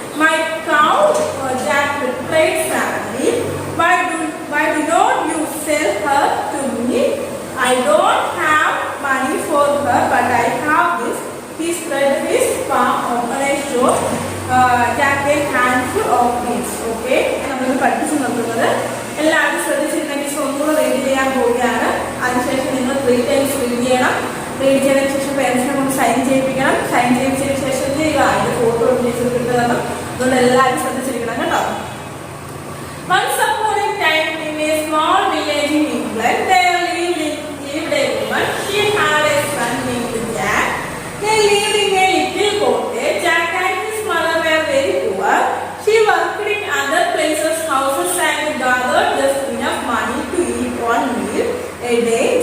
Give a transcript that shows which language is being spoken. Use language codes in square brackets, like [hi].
[en] My cow, Jack replied sadly. Why do not you sell her to me? I don't have money for her, but I have this. He spread his palm open and showed Jack a handful of beads. [ml] Okay, നമ്മൾ പഠിച്ചു നോക്കുന്നത് എല്ലാവരും ശ്രദ്ധിച്ചിട്ടുണ്ടെങ്കിൽ ഒന്നുകൂടെ read ചെയ്യാൻ പോവുകയാണ്. അതിനുശേഷം നിങ്ങൾ 3 times read ചെയ്യണം. റീഡ് ചെയ്തതിനു ശേഷം പേരൻസിനെ കൊണ്ട് സൈൻ ചെയ്യിപ്പിക്കണം. സൈൻ ചെയ്യിച്ചതിന് ശേഷം ചെയ്യുക. അതിന്റെ ഫോട്ടോ കിട്ടുന്നതാണ്. അതുകൊണ്ട് എല്ലാവരും ശ്രദ്ധിച്ചിരിക്കണം കേട്ടോ. [en] Once upon a time in a small village in England, there lived a woman. She had a son named Jack. They lived in a little cottage. Jack and his mother were very poor. She worked in other places' houses and gathered just enough money to eat one meal a day.